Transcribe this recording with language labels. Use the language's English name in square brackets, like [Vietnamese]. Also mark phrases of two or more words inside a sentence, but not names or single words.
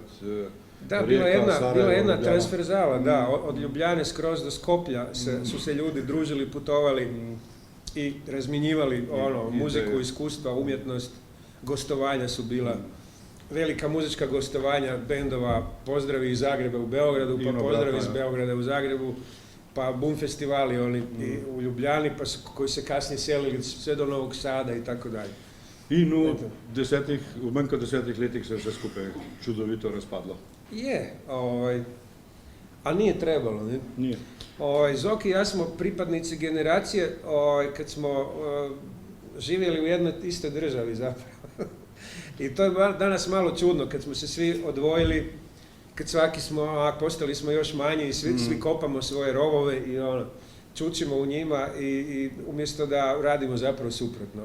[Croatian] da, bila je jedna transverzala, da, od Ljubljane skroz do Skoplja su se ljudi družili, putovali i razmjenjivali muziku, iskustva, umjetnost, gostovanja su bila. Velika muzička gostovanja bendova, pozdravi iz Zagreba u Beogradu, pa pozdravi iz Beograda u Zagrebu, pa Bum festivali u Ljubljani, koji se kasnije selili sve do Novog Sada i tako dalje. [Slovenian] In v manj kot 10 letih se je vse skupaj čudovito razpadlo. Je, [Croatian] a nije trebalo, ne? Nije. Zoki i ja smo pripadnici generacije kad smo živjeli u jednoj istoj državi zapravo. I to je danas malo čudno kad smo se svi odvojili, kad svaki smo, postali smo još manji i svi kopamo svoje rovove i čučimo u njima i umjesto da radimo zapravo suprotno.